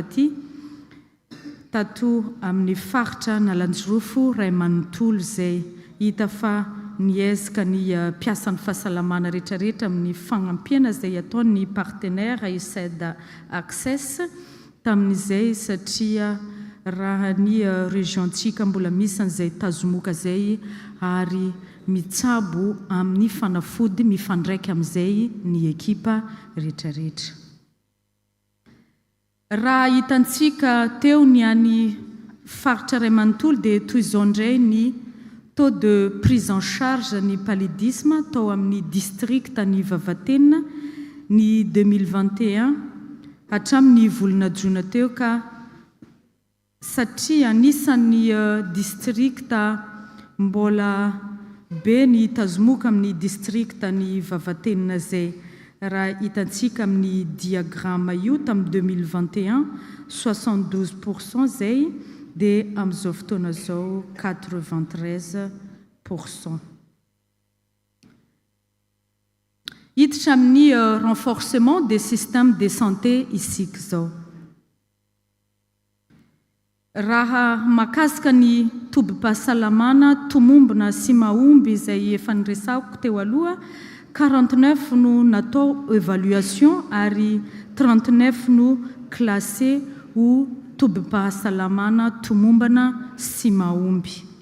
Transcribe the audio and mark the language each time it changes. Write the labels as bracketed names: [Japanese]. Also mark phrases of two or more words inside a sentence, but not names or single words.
[Malagasy] aty tato amin'ny faritra Nalanjorofo Ray Manontolo zay hita fa niezaka ny mpiasan'ny fahasalamana rehetrarehetra amin'ny fagnampiana izay ataon'ny partenaire USAID Access tamin'izay satria raha ny région-tsika mbola misy an'izay tazomoka zay ary mitsabo amin'ny fanafody mifandraika amin'izay ny ekipa rehetrarehetra. Raha hitantsika teo ny any faritra Ray Manontolo dia toy izao indray ny taux [French] de prise en charge [Malagasy] ny paludisme tao amin'ny district ny Vavatenina ny 2021 hatramin'ny volana jona teo ka satria anisan'ny district mbola be ny tazomoka amin'ny district ny Vavatenina zay raha hitantsika amin'ny diagramme io tamin'ny 2021 72% zay dia amin'izao fotoana zao 93%. Hiditra amin'ny [French] renforcement des systèmes de santé [Malagasy] isika zao. Raha makasika ny tobim-pahasalamana tomombona sy mahomby izay efa niresahako teo aloha 49 no natao évaluation ary 39 no classé ho tobim-pahasalamana tomombana sy mahomby.